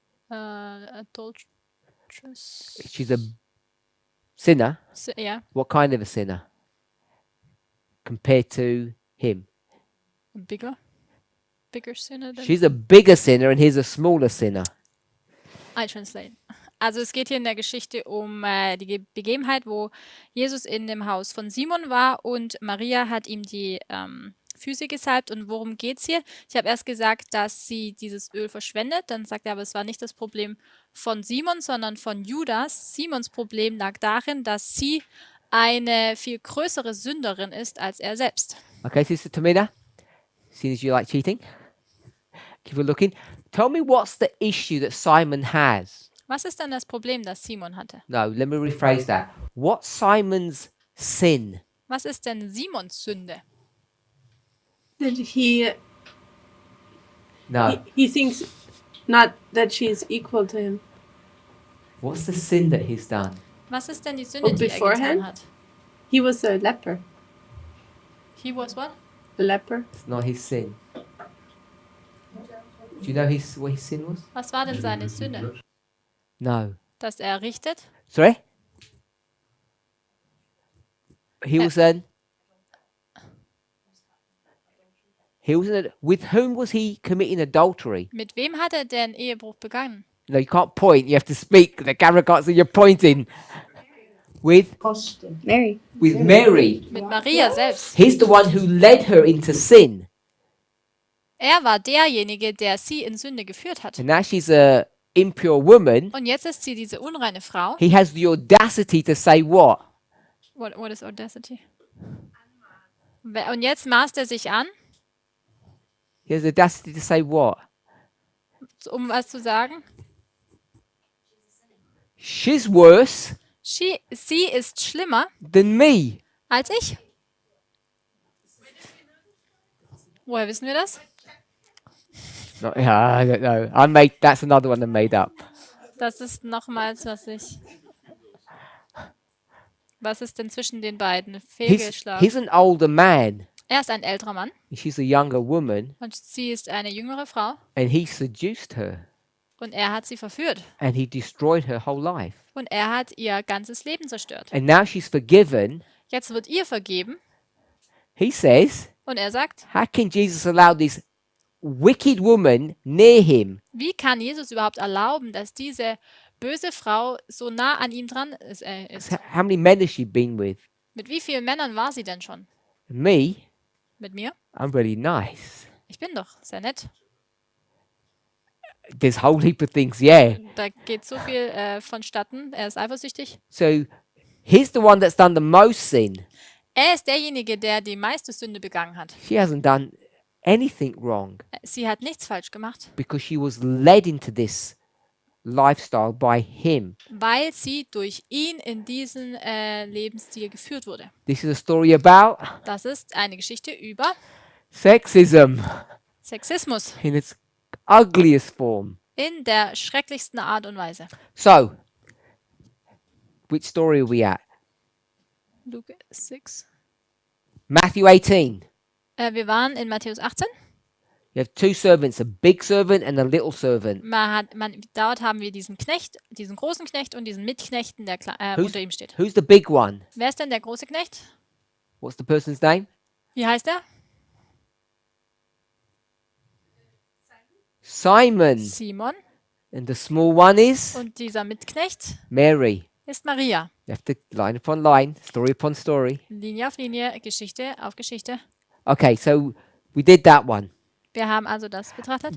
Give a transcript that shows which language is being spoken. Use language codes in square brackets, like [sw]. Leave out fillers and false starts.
[en] Adulteress. She's a sinner. Yeah. What kind of a sinner? Compared to him. Bigger sinner than... She's a bigger sinner and he's a smaller sinner. I translate. [de] Also es geht hier in der Geschichte um die Begebenheit, wo Jesus in dem Haus von Simon war und Maria hat ihm die Füße gesalbt. Und worum geht's hier? Ich habe erst gesagt, dass sie dieses Öl verschwendet. Dann sagt er, aber es war nicht das Problem von Simon, sondern von Judas. Simons Problem lag darin, dass sie eine viel größere Sünderin ist als er selbst. [en] Okay, Sister Tamina, seeing as you like cheating, keep on looking. Tell me what's the issue that Simon has. [de] Was ist denn das Problem, das Simon hatte? [en] No, let me rephrase that. What's Simon's sin? [de] Was ist denn Simons Sünde? [en] That he No. he thinks not that she's equal to him. What's the sin that he's done? [de] Was ist denn die Sünde, die er [en] beforehand? [de] getan hat? [en] He was a leper. He was what? A leper. It's not his sin. Do you know what his sin was? [de] Was war denn seine Sünde? [en] No. [de] Dass er richtet? [en] Sorry? He was He was with whom was he committing adultery? [de] Mit wem hat er denn Ehebruch begangen? [en] No, you can't point. You have to speak. The camera can't see you're pointing. With Mary. Mary. [de] Mit Maria selbst. [en] He's the one who led her into sin. [de] Er war derjenige, der sie in Sünde geführt hat. [en] And now she's a impure woman. [de] Und jetzt ist sie diese unreine Frau. [en] He has the audacity to say what? What is audacity? [de] Und jetzt maßt er sich an, [en] He has the audacity to say what? [de] um was zu sagen. [en] She's worse [de] Sie ist schlimmer [en] than me. [de] als ich. Woher wissen wir das? [en] No, I don't know. That's another one I made up. [de] Das ist nochmals, was ist denn zwischen den beiden? Fehlgeschlagen. [en] He's an older man. [de] Er ist ein älterer Mann [en] And she's a younger woman. [de] und sie ist eine jüngere Frau [en] And he seduced her. [de] und er hat sie verführt [en] And he destroyed her whole life. [de] und er hat ihr ganzes Leben zerstört. [en] And now she's forgiven. [de] Jetzt wird ihr vergeben [en] He says, [de] und er sagt, [en] how can Jesus allow this wicked woman near him? [de] wie kann Jesus überhaupt erlauben, dass diese böse Frau so nah an ihm dran ist? [en] How many men has she been with? [de] Mit wie vielen Männern war sie denn schon? [en] Me? [de] Mit mir? [en] I'm really nice. [de] Ich bin doch sehr nett. [en] There's a whole heap of things, yeah. [de] Da geht so viel vonstatten. Er ist eifersüchtig. [en] So he's the one that's done the most sin. [de] Er ist derjenige, der die meiste Sünde begangen hat. [en] She hasn't done anything wrong [de] Sie hat nichts falsch gemacht, [en] because she was led into this lifestyle by him. [de] weil sie durch ihn in diesen Lebensstil geführt wurde. [en] This is a story about [de] Das ist eine Geschichte über [en] sexism [de] Sexismus [en] in its ugliest form. [de] in der schrecklichsten Art und Weise. [en] So, which story are we at? Luke 6. Matthew 18. [de] Wir waren in Matthäus 18. [en] You have two servants, a big servant and a little servant. [de] Dort haben wir diesen Knecht, diesen großen Knecht und diesen Mitknechten, der unter ihm steht. [en] Who's the big one? [de] Wer ist denn der große Knecht? [en] What's the person's name? [de] Wie heißt er? [en] Simon. [de] Simon. [en] And the small one is [de] Und dieser Mitknecht [en] Mary. [de] ist Maria. [en] You have to line upon line, story upon story. [de] Linie auf Linie, Geschichte auf Geschichte. [en] Okay, so we did that one. [de] Wir haben also das betrachtet.